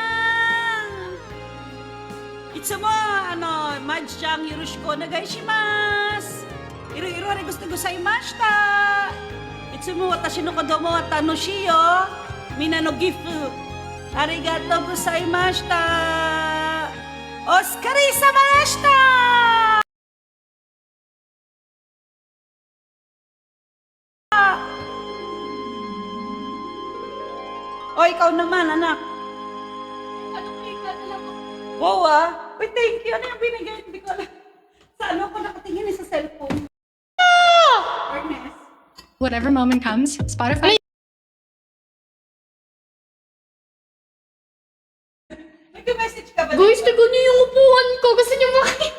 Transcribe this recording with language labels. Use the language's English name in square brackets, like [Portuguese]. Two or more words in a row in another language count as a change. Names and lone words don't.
[Japanese] んいつもマッチちゃんよろしくお願いしますいろいろありがとうございましたいつも私の子供は楽しいよみんなのギフトありがとうございましたお疲れ様でした [Filipino] o ikaw naman anak [English] wow wait thank you [Filipino] ano yung binigay hindi ko alam sa ano ko nakatingin sa cellphone Ernest [English] Whatever moment comes, Spotify. [Filipino] nag-message ka ba Guys, tignan niyo yung upuan ko. Gusto niyo makita?